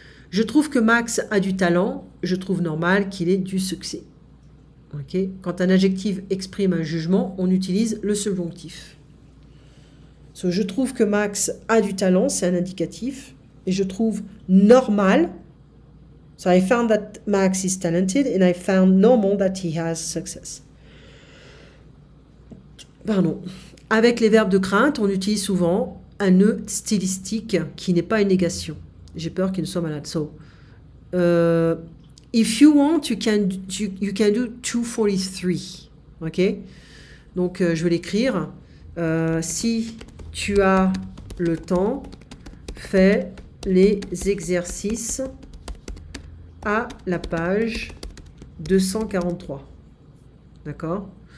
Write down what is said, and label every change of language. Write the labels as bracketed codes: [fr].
[fr] Je trouve que Max a du talent, je trouve normal qu'il ait du succès. Okay. Quand un adjectif exprime un jugement, on utilise le subjonctif. So, je trouve que Max a du talent, c'est un indicatif. Et je trouve normal. [en] So I found that Max is talented and I found normal that he has success. [fr] Pardon. Avec les verbes de crainte, on utilise souvent un nœud stylistique qui n'est pas une négation. J'ai peur qu'il ne soit malade. [en] So, if you want, you can do 243. Ok? [fr] Donc, je vais l'écrire. Si tu as le temps, fais les exercices à la page 243. D'accord?